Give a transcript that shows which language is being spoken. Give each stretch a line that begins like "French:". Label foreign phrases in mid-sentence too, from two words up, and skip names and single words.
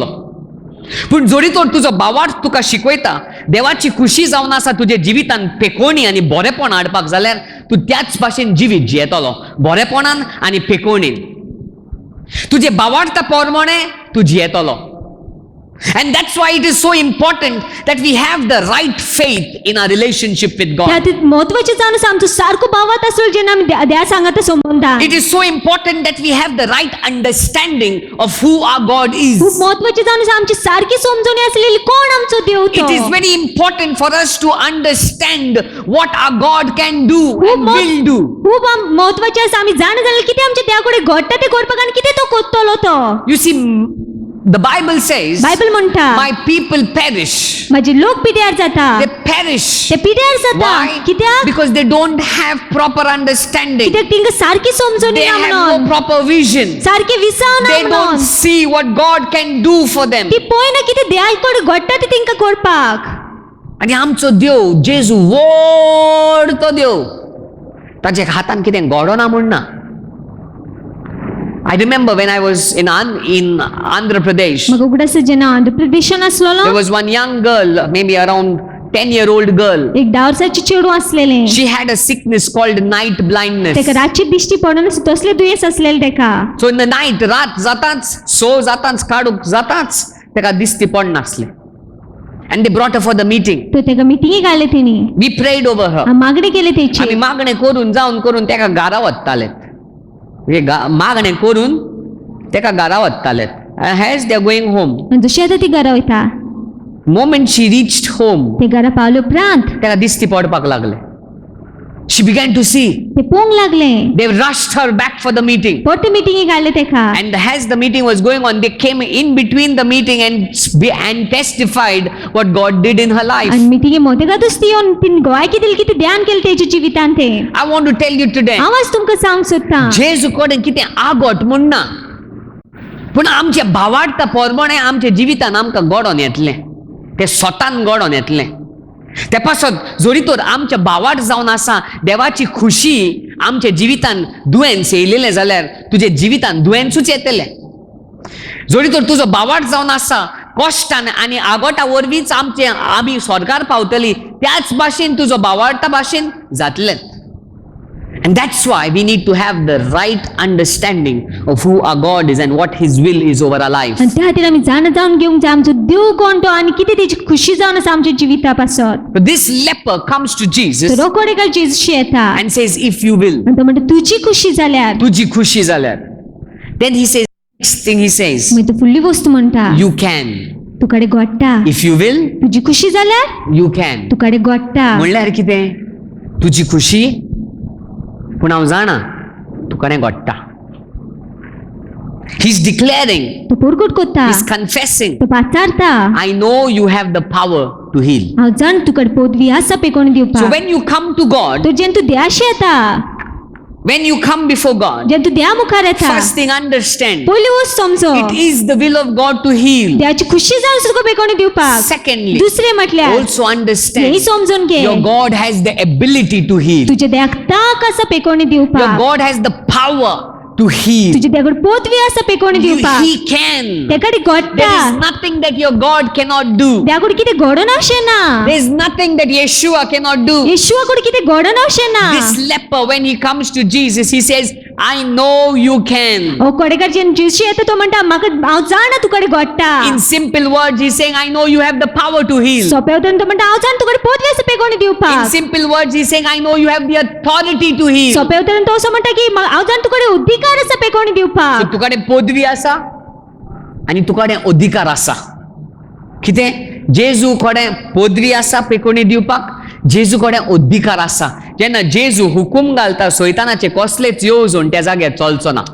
Konkani: पूण जोरी तर तुजो भावार्थ तुका शिकयता देवाची खुशी जावन आसा तुजे जिवितान पेकोवणी आनी बरेपण हाडपाक जाल्यार तूं त्याच भाशेन जिवीत जियेतलो, बरेपणान आनी पेकोवणीन. तुजे भावार्था प्रमाणे तूं जियेतलो.
English: And that's why it is so important that we have the right faith in our relationship with God.
Konkani: त्यात महत्वाचें जावन आसा आमचो सारको भावार्थ आसलो जेन्ना आमी देवा सांगाता संबंधान.
English: It is so important that we have the right understanding of who our God is.
Konkani: खूब महत्वाचें जावन आसा आमची सारकी समजून आसलेली कोण आमचो देव तो.
English: It is very important for us to understand what our God can do and will do.
Konkani: खूब महत्वाचें आसा आमी जाणा जाल्यार कितें आमच्या देवा कडेन घडटा तें करपाक आनी कितें तो कोत्तलो तो.
English: You see, the Bible says,
Konkani: बायबल म्हणटा
English: my people perish.
Konkani: माझे लोक पिड्यार जाता.
English: They perish.
Konkani: ते पिड्यार जाता.
English: Why?
Konkani: कित्याक?
English: Because they don't have proper understanding.
Konkani: कित्याक तिंका सारकी समजून
English: They
Konkani: ना
English: have
Konkani: म्हणून.
English: no proper vision.
Konkani: सारके विसाव ना
English: They don't
Konkani: म्हणून.
English: see what God can do for them.
Konkani: ती पळयना कितें देवा कडेन घडटा तें तिंका करपाक. आणि आमचो देव जेजू व्हड तो देव ताच्या हातान कितें घडोना म्हण ना.
English: I remember when I was in Andhra Pradesh,
Konkani: म्हाका उगडास जेन्ना आंध्र प्रदेशान आसलोलो
English: there was one young girl, maybe around 10-year-old girl.
Konkani: एक 10 वर्साची चेडू आसलेलें.
English: She had a sickness called night blindness.
Konkani: तेका रातची दिश्टी पडना तसले दुयेंस आसलेलें तेका.
English: So in the night,
Konkani: रात जाताच, सो जाताच, काडूक जाताच, तेका दिसती पडनासलें.
English: And they brought her for the meeting.
Konkani: तो तेका मिटिंगेक घाले तेणी.
English: We prayed over her.
Konkani: मागणी केली तेची. आम्ही मागणे करून जाऊन तेका घरा वत्ताले. मागणे करून तेका घरा वत्ताले.
English: As they are going home,
Konkani: जशी आतां ती घरा वयता
English: moment she reached home,
Konkani: ते घरा पावले उपरांत तेका दिसती पडपाक लागले.
English: She began to see.
Konkani: ते पोंग लागले.
English: They rushed her back for the meeting.
Konkani: परते मिटिंगेक घाले तेका.
English: And as the meeting was going on, they came in between the meeting and testified what God did in her life.
Konkani: आनी मिटिंगे मोतेकातूच ती येवन तिन गोवायकी दिली कितें ध्यान केलें तेच्या जिवितान ते.
English: I want to tell you today,
Konkani: हांव आज तुमकां सांगूंक सोदतां जेजू कडेन कितें आगोट म्हण ना, पूण आमच्या भावार्था प्रमाणे आमच्या जिवितान आमकां घडोवन येतलें. तें स्वतान घडोवन येतलें. ते पासत जोरी तर आमच्या भावार्थ जावन आसा देवाची खुशी आमच्या जिवितान दुयेंस येयलेलें जाल्यार तुजे जिवितान दुयेंसूच येतलें. जोरी तर तुजो भावार्थ जावन आसा कश्टान आनी आगोटा वरवींच आमी स्वर्गार पावतली त्याच भाशेन तुजो भावार्था भाशेन जातलें.
English: And that's why we need to have the right understanding of who our God is and what His will is over our life.
Konkani: आनी त्या खातीर आमी जाणा जावन घेवंक जाय आमचो देव कोण तो आनी कितें तेची खुशी जावन आसा आमच्या जिविता पासत.
English: But this leper comes to Jesus
Konkani: तो रोखडे काल जेजूशी येता
English: and says, if you will,
Konkani: आनी तो म्हणटा तुजी खुशी जाल्यार. तुजी खुशी जाल्यार.
English: Then he says, next thing he says,
Konkani: मागीर तो फुडली वस्त म्हणटा
English: you can.
Konkani: तुकडे घडटा.
English: If you will,
Konkani: तुजी खुशी जाल्यार
English: you can.
Konkani: तुकडे घडटा. म्हणल्यार कितें? तुजी खुशी पूण हांव जाणा तुका तें घडटा.
English: He's declaring,
Konkani: तो पोरगोट कोत्ता.
English: he's confessing,
Konkani: तो पाचारता.
English: I know you have the power to heal.
Konkani: हांव जाण तुकडे पदवी आसा पेकोवन
English: So
Konkani: दिवपाक.
English: when you come to God,
Konkani: तो जेन्ना तूं देवाशी येता
English: when you come before God,
Konkani: जेन्ना तूं देवा मुखार येता
English: first thing understand,
Konkani: पयली वस्त समजो
English: it is the will of God to heal.
Konkani: देवाची खुशी जावन तुका पेकोवन दिवपाक.
English: Secondly,
Konkani: दुसरें म्हटल्यार
English: also understand,
Konkani: हेंय समजून घे
English: your God has the ability to heal.
Konkani: तुझ्या देवाक ताक आसा पेकोवन
English: Your
Konkani: दिवपाक.
English: God has the power to heal.
Konkani: तुझ्या देवाकडे पदवी आसा पेकोवन दिवपाक.
English: He can.
Konkani: तेकडे घडटा.
English: There is nothing that your God cannot do.
Konkani: देवाकडे कितें घडोन अशें ना.
English: There is nothing that Yeshua cannot do.
Konkani: येशूवा कडेन कितें घडोन अशें ना.
English: This leper, when he comes to Jesus, he says, I know you can.
Konkani: हो कोडेकडच्यान जेजू येता तो म्हणटा म्हाका हांव जाणा तुकडे घडटा.
English: In simple words, he's saying, I know you have the power to heal.
Konkani: सोप्या उतरान तो म्हणटा हांव जाणा तुकडे पोदवी आसा पेकोणी
English: In
Konkani: दिवपाक.
English: simple words, he's saying, I know you have the authority to heal.
Konkani: सोप्या उतरान तो असो म्हणटा की हांव जाणा तुकडे अधिकार आसा पेकोणी
English: So,
Konkani: दिवपाक. तुकडे पदवी आसा आणि तुकडे अधिकार आसा. कितें जेजू कडेन पदवी आसा पेकोणी दिवपाक, जेजू कडेन अधिकार आसा. जेन्ना जेजू हुकूम घालता सैतानाचे कसलेच येवजण त्या जाग्यार चलचो ना.